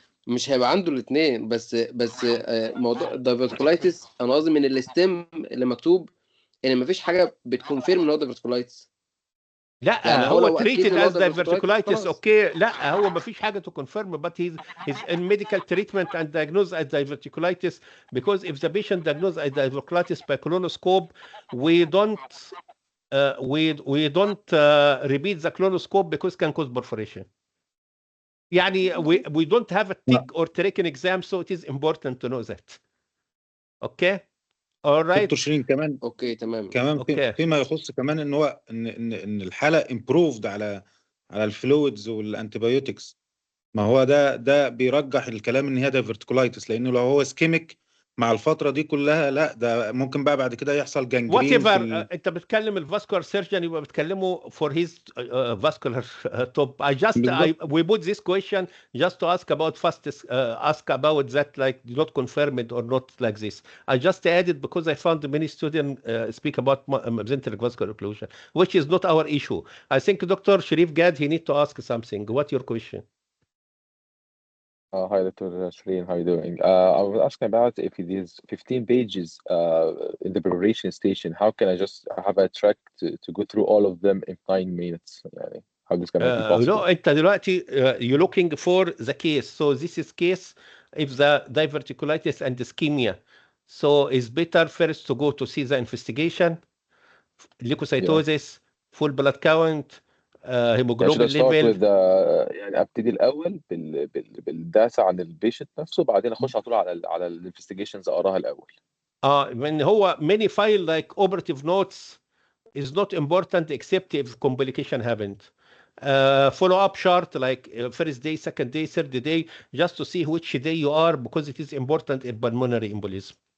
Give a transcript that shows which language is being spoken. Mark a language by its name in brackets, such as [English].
[Arabic] مش هيبقى عنده الاثنين، بس موضوع الدايفرتيكولايتس انا قصدي من الاستم اللي مكتوب ان مفيش حاجه بتكونفيرم ان هو دايفرتيكولايتس. لا يعني هو [English] treated as diverticulitis. [Arabic] اوكي لا هو ما فيش حاجه [English] to confirm but he's in medical treatment and diagnosed as diverticulitis because if the patient diagnosed as diverticulitis by colonoscope we don't repeat the colonoscope because can cause perforation. [Arabic] يعني [English] we don't have a tick or tracking exam so it is important to know that. Okay alright. [Arabic] دكتور شيرين كمان اوكي تمام. كمان فيما يخص كمان ان هو ان الحاله امبروفد على الفلويدز والانتيبيوتكس، ما هو ده بيرجح الكلام ان هي دايفرتيكولايتس، لانه لو هو اسكيميك مع الفتره دي كلها لا ده ممكن بقى بعد كده يحصل جانجرين. انت بتكلم الفاسكولار سيرجن يبقى بتكلمه [English] for his vascular top. We put this question just to ask about ask about that like not confirmed or not like this. I just added because I found many students speak about mesenteric vascular occlusion, which is not our issue. I think Dr. Sharif Gad, he need to ask something. What's your question? Hi, Dr. Shreen, how are you doing? I was asking about if it is 15 pages in the preparation station, how can I just have a track to go through all of them in 9 minutes? How this can be possible? No, [Arabic] انت دلوقتي [English] you're looking for the case. So this is case if the diverticulitis and ischemia. So it's better first to go to see the investigation, leukocytosis, full blood count, hemoglobin level. with [Arabic] يعني ابتدي الاول بالداتا عن البيشنت نفسه، بعدين اخش على طول على الانفستيجيشنز اقراها الاول. من هو [English] many file like operative notes is not important except if complication happened. Follow up chart like first day, second day, third day, just to see which day you are because it is important in pulmonary embolism.